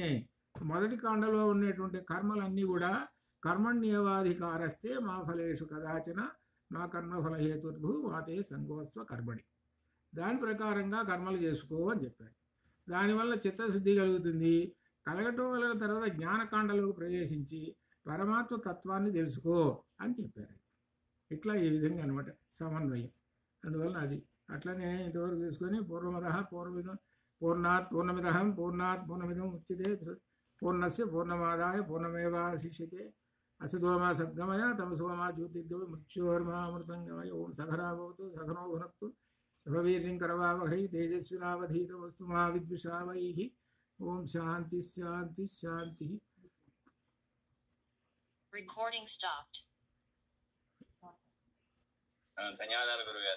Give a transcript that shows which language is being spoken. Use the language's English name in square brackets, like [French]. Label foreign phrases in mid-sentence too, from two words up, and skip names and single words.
[Telugu] మొదటి కాండలో ఉన్నటువంటి కర్మలన్నీ కూడా [Sanskrit] కర్మణ్యేవాధికారస్తే మా ఫలేషు కదాచన మా కర్మఫల హేతుర్భు వాతే సంగోస్వ కర్మణి, [Telugu] దాని ప్రకారంగా కర్మలు చేసుకో అని చెప్పాడు. దానివల్ల చిత్తశుద్ధి కలుగుతుంది. కలగటం వలన తర్వాత జ్ఞానకాండలోకి ప్రవేశించి పరమాత్మ తత్వాన్ని తెలుసుకో అని చెప్పారు. ఇట్లా ఈ విధంగా అనమాట సమన్వయం. అందువలన అది అట్లనే ఇంతవరకు తీసుకొని [Sanskrit] పూర్ణాత్ పూర్ణమిదం ఉచ్యతే పూర్ణస్య పూర్ణమాదాయ పూర్ణమేవాశిష్యతే అసతోమా సద్గమయ తమసోమా జ్యోతిర్గమ మృత్యోర్మామృతంగమయ. ఓం సఖరా భవతు సఖనో భునక్తు శుభవీర్యం కరవావహై తేజస్వినావధీతమస్తు మా విద్విషావైః. ఓం శాంతి శాంతి శాంతి. [Telugu] ధన్యవాదాలు గురుగారు.